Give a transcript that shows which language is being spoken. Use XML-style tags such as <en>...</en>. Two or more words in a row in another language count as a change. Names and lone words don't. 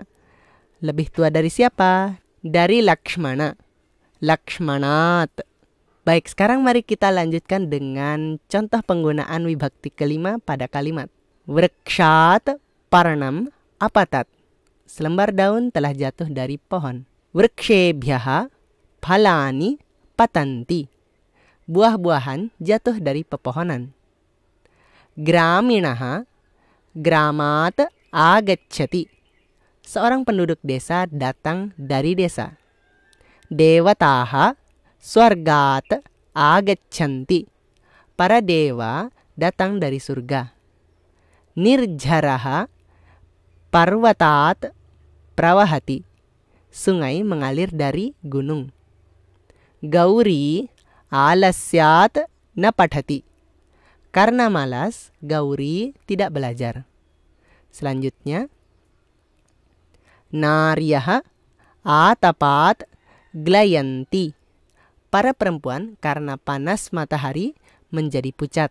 <id>Lebih tua dari siapa? Dari Lakshmana. Lakshmanat. Baik, sekarang mari kita lanjutkan dengan contoh penggunaan wibhakti kelima pada kalimat.</id> <sa>Vrikshat parnam apatat.</sa> <id>Selembar daun telah jatuh dari pohon.</id> <sa>Vrikshebhyaha phalani patanti.</sa> <id>Buah-buahan jatuh dari pepohonan.</id> <sa>Graminaha gramat agacchati.</sa> <id>Seorang penduduk desa datang dari desa.</id> <sa>Devataha swargat agachanti.</sa> <id>Para dewa datang dari surga.</id> <sa>Nirjaraha parvatat prawahati.</sa> <id>Sungai mengalir dari gunung.</id> <sa>Gauri alasyat na pathati.</sa> <id>Karena malas, Gauri tidak belajar.</id> <sa>Selanjutnya, naryaha atapat glayanti.</sa> <id>Para perempuan karena panas matahari menjadi pucat.</id>